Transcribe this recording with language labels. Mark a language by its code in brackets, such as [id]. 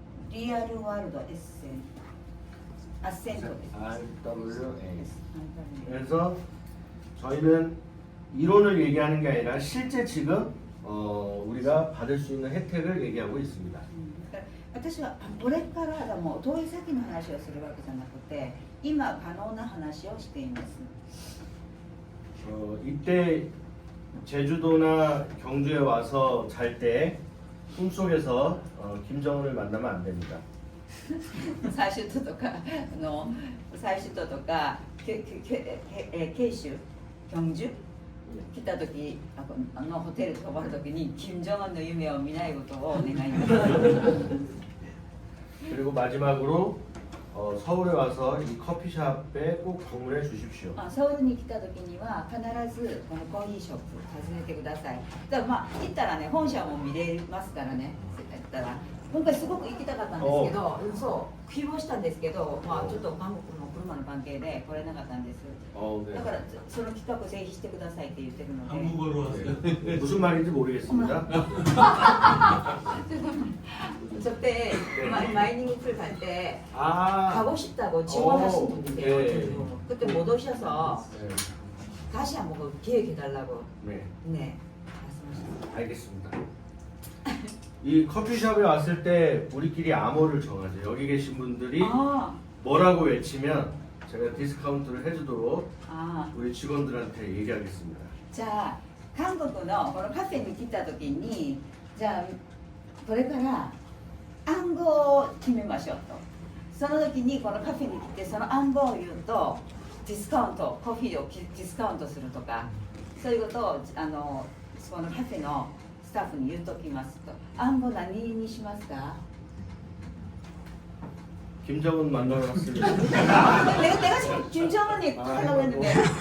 [ja] リアルワールドエッセンアッセントです。 [en] RWA. [ko] 그래서 저희는 이론을 얘기하는 게 아니라 실제 지금 우리가 받을 수 있는 혜택을 얘기하고 있습니다. [ja] 私はこれからでも遠い先の話をするわけじゃなくて、今可能な話をしています。 [ko] 이때 제주도나 경주에 와서 잘 때 꿈속에서 김정은을 만나면 안 됩니다. [ja] 最終島とか慶州경주来た時ホテル泊まる時に金正恩の夢を見ないことをお願いします。 [ko] 그리고 마지막으로 서울에 와서 이 커피숍에 꼭 방문해 주십시오. [ja] ソウルに来た時には必ずこのコーヒーショップ訪ねてください。だから行ったらね、本社も見れますからね。だったら今回すごく行きたかったんですけど、そう希望したんですけど、ちょっと韓国のマの関係で来れなかったんです。 [ko] 네. [ja] だからその企画をぜひしてくださいって言ってるので [ko] 한국어로 하세요. 무슨 말인지 모르겠습니다. 저때 마이닝 풀 갈 때 아, 가고 싶다고 지원하신 분이 네. 계세요. 그때 못 오셔서 네. 다시 한번 그 기획해달라고 네. 네 말씀하셨어요. 알겠습니다. 이 커피숍에 왔을 때 우리끼리 암호를 정하죠. 여기 계신 분들이 아, 뭐라고 외치면 제가 디스카운트를 해주도록 아. 우리 직원들한테 얘기하겠습니다. [ja] じゃあ韓国のこのカフェに来た時にじゃあこれから暗号を決めましょうとその時にこのカフェに来てその暗号を言うとディスカウントコーヒーをディスカウントするとかそういうことをこのカフェのスタッフに言うときますと暗号何にしますか [ko] 김정은 만나러 왔습니다. 내가 지금 김정은이 하려고 했는데